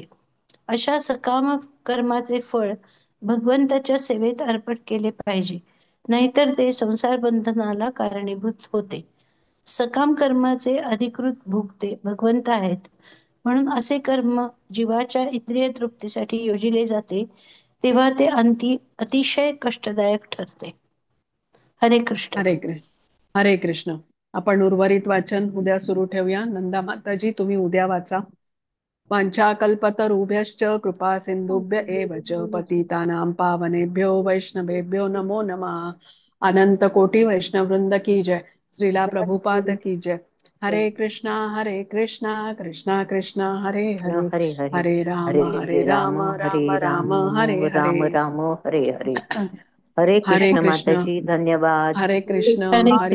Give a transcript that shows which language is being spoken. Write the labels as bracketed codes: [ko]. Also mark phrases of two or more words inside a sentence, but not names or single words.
[mr] अशा सकाम कर्माचे फळ भगवंताच्या सेवेत अर्पण केले पाहिजे, नाहीतर ते संसार बंधनाला कारणीभूत होते. सकाम कर्माचे अधिकृत भोगते भगवंत आहेत, म्हणून असे कर्म जीवाच्या इंद्रिय तृप्तीसाठी योजिले जाते तेव्हा ते अतिशय कष्टदायक ठरते. [sa] हरे कृष्ण. हरे कृष्ण. हरे कृष्ण. [mr] आपण उर्वरित वाचन उद्या सुरू ठेवूया. नंदा माताजी तुम्ही उद्या वाचा. [sa] वाञ्छाकल्पतरुभ्यश्च कृपा सिन्धुभ्य एव च पतितानां पावनेभ्यो वैष्णवेभ्यो नमो नमः. [hi] अनंत कोटि वैष्णव वृंद की जय. श्रीला प्रभुपाद की जय. [sa] हरे कृष्णा कृष्णा कृष्णा हरे हरे हरे हरे, हरे हरे राम राम राम हरे राम राम हरे हरे. राम राम हरे हरे. हरे हरे कृष्ण कृष्ण. [mr] माताजी, धन्यवाद. [sa] हरे कृष्ण. हरे हरी